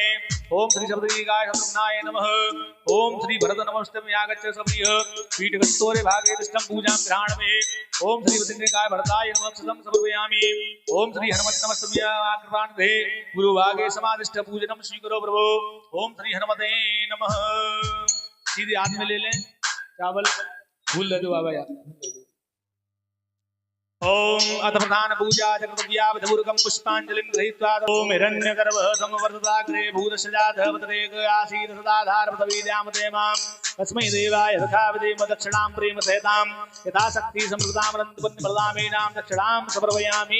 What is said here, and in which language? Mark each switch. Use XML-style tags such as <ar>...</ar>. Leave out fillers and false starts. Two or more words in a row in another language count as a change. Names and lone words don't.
<sa>ओम श्री शब्दनिकाय शत्रुघ्नाय नमः। ओम श्री भरत नमस्तुभ्यं आगच्छ सप्रिय पीठगस्तोरे भागे दष्टं पूजां गृहाणमे। ओम श्री वृद्धिकाय भरताय नमः। अक्षतं समर्पयामि। ओम श्री हनुमत नमस्तुभ्यं आकृपान्ते गुरुभागे समादिष्ट पूजनं स्वीकरो प्रभो। ओम श्री हनुमते नमः।</sa> <hi>सीधे हाथ में ले लें चावल फूल ले दो बाबा यार।</hi> <sa>ओम अथ प्रधान पूजा जगद्व्यावधूर्गं पुष्पांजलिं गृहीत्वा ओम हिरण्यगर्भ समवर्तताग्रे भूतसजाधवतरेक आसीत् सदाधार पदवीद्यामते मां तस्मै देवाय यथा विधेम दक्षिणां प्रेम सहितां यथा शक्ति समृद्धां अनन्तपुण्यप्रदामेनां दक्षिणां समर्पयामि।</sa>